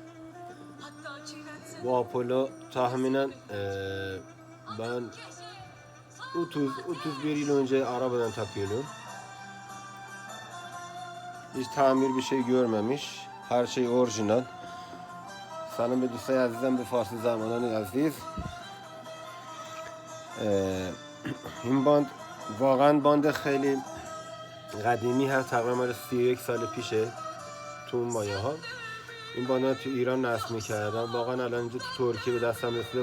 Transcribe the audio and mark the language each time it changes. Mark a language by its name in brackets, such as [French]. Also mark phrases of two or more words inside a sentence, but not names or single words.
[Turkish] Bu Apollo tahminen ben 30-31 yıl önce arabadan takıyorum. Hiç tamir bir şey görmemiş. Her şey orijinal. Sanırım bir [Persian] دوستای عزیزم به فارسی زبانان عزیز این باند واقعا باند خیلی قدیمی هست، تقریبا مال 31 سال پیشه تو اون مایه ها. این باند تو ایران نصب میکردن. واقعا الان اینجا تو ترکیه به دستم رسیده.